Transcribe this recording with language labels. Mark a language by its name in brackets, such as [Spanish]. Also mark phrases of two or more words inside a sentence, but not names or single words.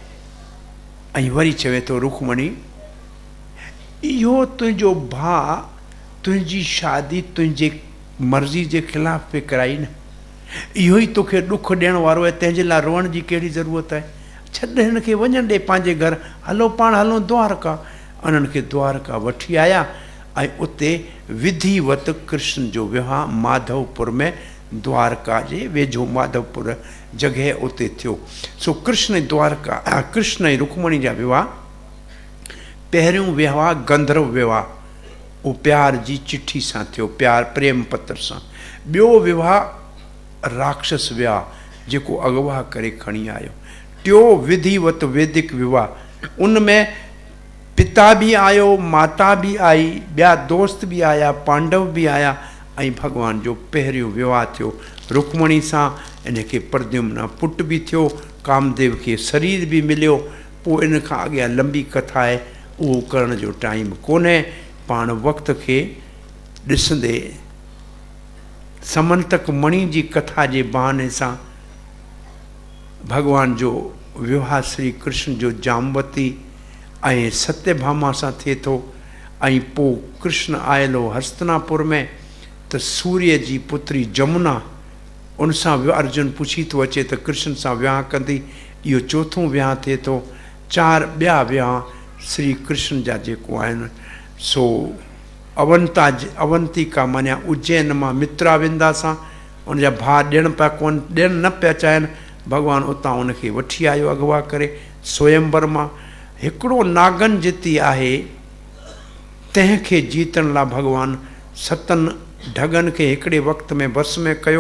[Sindhi] ऐं वरी चवे थो रुक्मणी इहो तुंहिंजो भाउ तुंहिंजी शादी तुंहिंजे मर्ज़ी जे ख़िलाफ़ पे कराई न, इहो ई तोखे ॾुख ॾियण वारो आहे, तंहिंजे लाइ रोअण जी कहिड़ी ज़रूरत आहे? छॾ हिन खे वञण ॾे पंहिंजे घर, हलो पाण हलो द्वारका। उन्हनि खे द्वारका वठी आया ऐं उते विधिवत कृष्ण जो विवाह माधवपुर में, द्वारका जे वेझो माधवपुर जॻह उते थियो। सो कृष्ण द्वारका कृष्ण ऐं रुक्मणी जा विवाह, पहिरियों विवाह गंधर्व विवाह, उहो प्यार जी चिठी सां थियो, प्यार प्रेम पत्र सां। ॿियो विवाह राक्षस विवाह, जेको अगवा करे खणी आयो। टियों विधिवत वैदिक विवाह, उनमें पिता बि आयो, माता बि आई, ॿिया दोस्त बि आया, पांडव बि आया ऐं भॻवान जो पहिरियों विवाह थियो रुक्मणी सां। इनखे प्रद्युम्न पुट बि थियो, कामदेव खे शरीर बि मिलियो। पोइ इन खां अॻियां लंबी कथा आहे, उहो करण जो टाइम कोन्हे। पाण वक़्त खे ॾिसंदे समंतक मणि जी कथा जे बहाने सां भॻवान जो विवाह श्री कृष्ण जो जामवती ऐं सत्यभामा सां थिए थो। ऐं पोइ कृष्ण आयलो हस्तिनापुर में त सूर्य जी पुत्री जमुना, उन सां अर्जुन पुछी थो अचे त कृष्ण सां विहांउ कंदी। इहो चोथों विहांउ थिए थो। 4 ॿिया विहांउ श्री कृष्ण जा जेको आहिनि सो अवंतिका माना उज्जैन मां मित्रा वेंदा सां, उनजा भाउ ॾियण न पिया चाहिनि। भॻवानु उतां उनखे वठी आयो अगवा करे स्वयंवर मां। हिकिड़ो नागन जिती आहे, तंहिंखे जीतण लाइ भॻवानु 7 ढगनि खे हिकिड़े वक़्त में बस में कयो।